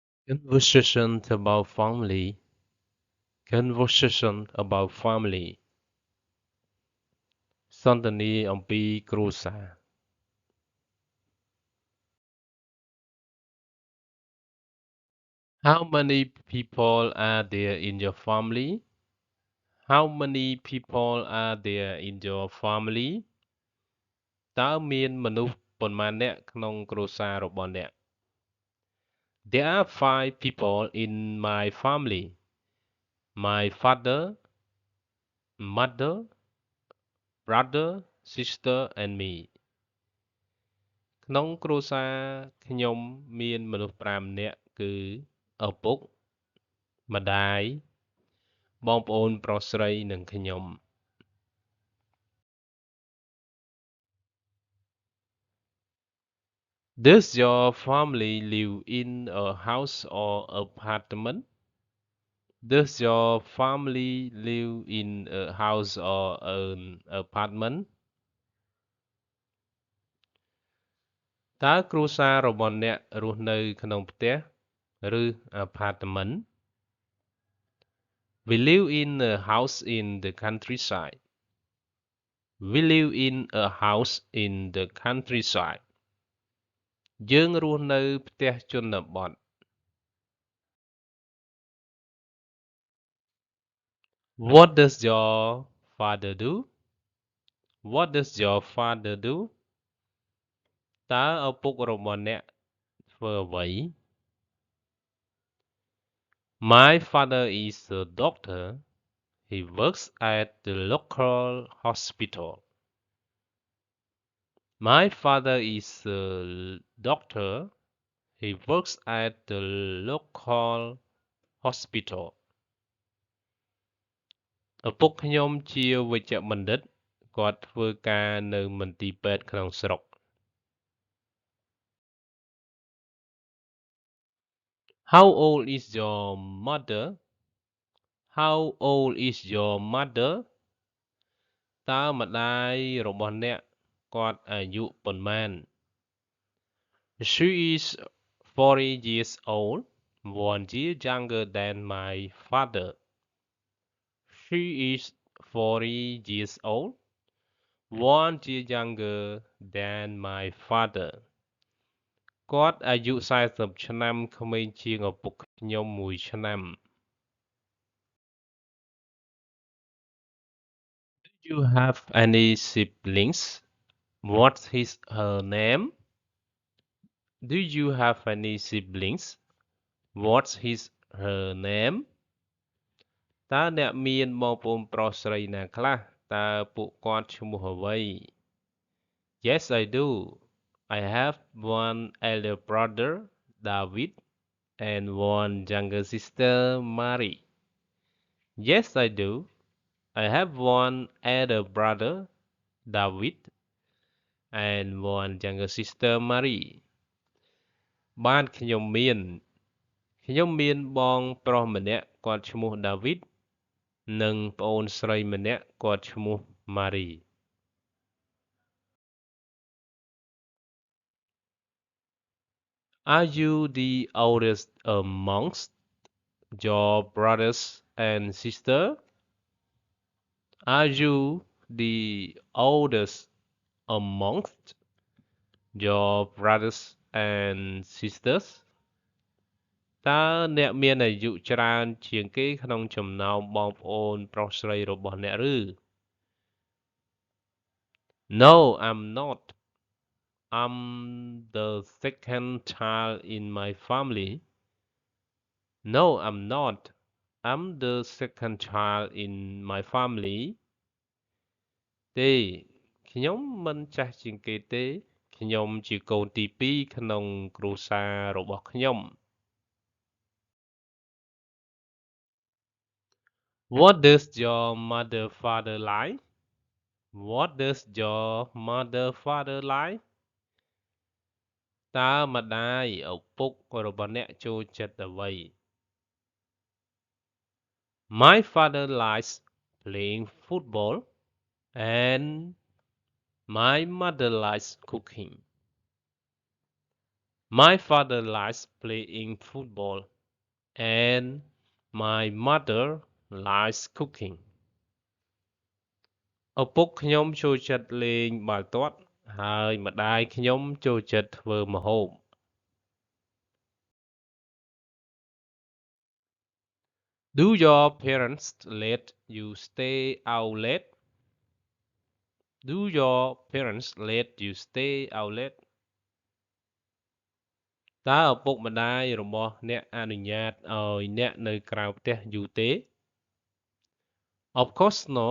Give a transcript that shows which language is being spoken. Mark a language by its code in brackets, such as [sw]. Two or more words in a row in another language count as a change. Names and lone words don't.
[en] Conversation about family. Conversation about family [km] សន្ទនាអំពីគ្រួសារ [en] How many people are there in your family? How many people are there in your family? [km] តើមានមនុស្សប៉ុន្មាននាក់ក្នុងគ្រួសាររបស់អ្នក [en] There are 5 people in my family. My father, mother, brother, sister and me. [km] ក្នុងគ្រួសារខ្ញុំមានមនុស្ស5នាក់គឺឪពុកម្ដាយបងប្អូនប្រុសស្រីនិងខ្ញុំ [en] Does your family live in a house or apartment? Does your family live in a house or an apartment? [km] តើគ្រួសាររបស់អ្នករស់នៅក្នុងផ្ទះឬ apartment? [en] We live in a house in the countryside. We live in a house in the countryside. [km] យើងរស់នៅផ្ទះជនបទ [en] What does your father do? What does your father do? [km] តើឪពុករបស់អ្នកធ្វើអ្វី [en] My father is a doctor. He works at the local hospital. My father is a doctor. He works at the local hospital. [km] ឪពុកខ្ញុំជាវេជ្ជបណ្ឌិតគាត់ធ្វើការនៅមន្ទីរពេទ្យក្នុងស្រុក [en] How old is your mother? How old is your mother? [km] តើម្ដាយរបស់អ្នកគាត់អាយុប៉ុន្មាន [en] She is 40 years old, 1 year younger than my father. She is 40 years old, 1 year younger than my father. [km] គាត់អាយុ40ឆ្នាំក្មេងជាងឪពុកខ្ញុំ1ឆ្នាំ [en] Do you have any siblings? What's her name? Do you have any siblings? What's her name? [km] តើអ្នកមានបងប្អូនប្រុសស្រីណាខ្លះតើពួកគាត់ឈ្មោះអ្វី [en] Yes, I do. I have one elder brother, David, and one younger sister, Mary. Yes, I do. I have one elder brother, David, and one younger sister, Mary. [km] បានខ្ញុំមានបងប្រុសម្នាក់គាត់ឈ្មោះ David និងប្អូនស្រីម្នាក់គាត់ឈ្មោះ Mary. [en] Are you the oldest amongst your brothers and sisters? Are you the oldest amongst your brothers and sisters? [km] តើអ្នកមានអាយុច្រើនជាងគេក្នុងចំណោមបងប្អូនប្រុសស្រីរបស់អ្នកឬ [en] No, I'm not. I'm the second child in my family. No, I'm not. I'm the second child in my family. [km] ទេខ្ញុំមិនចាស់ជាងគេទេខ្ញុំជាកូនទី2ក្នុងគ្រួសាររបស់ខ្ញុំ [en] What does your mother father like? What does your mother father like? [km] តើម្ដាយឪពុករបស់អ្នកចូលចិត្តអ្វី [en] My father likes playing football and my mother likes cooking. My father likes playing football and my mother likes cooking [km] ឪពុកខ្ញុំចូលចិត្តលេងបាល់ទាត់ហើយម្ដាយខ្ញុំចូលចិត្តធ្វើម្ហូប [en] Do your parents let you stay out late? Do your parents let you stay out late? [km] តើឪពុកម្ដាយរបស់អ្នកអនុញ្ញាតឲ្យអ្នកនៅក្រៅផ្ទះយូរទេ [en] Of course not.